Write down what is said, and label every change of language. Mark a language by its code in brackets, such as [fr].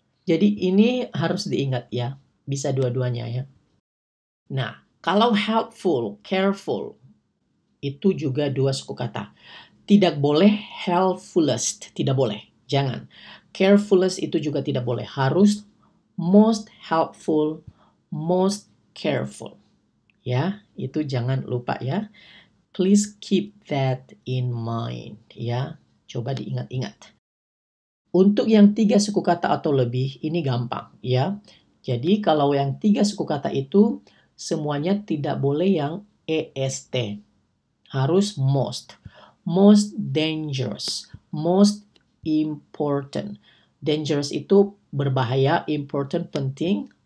[id] Jadi ini harus diingat ya. Bisa dua-duanya ya. Nah, kalau helpful, careful, itu juga 2 suku kata. Tidak boleh helpfulest, tidak boleh. Jangan. Carefulest itu juga tidak boleh. Harus most helpful, most careful. Ya, itu jangan lupa ya. [en] Please keep that in mind [id] ya. Coba diingat-ingat. Untuk yang 3 suku kata atau lebih, ini gampang ya. Jadi kalau yang 3 suku kata itu semuanya tidak boleh yang est. Harus most. Most dangerous. Most important. Dangerous itu berbahaya, important penting.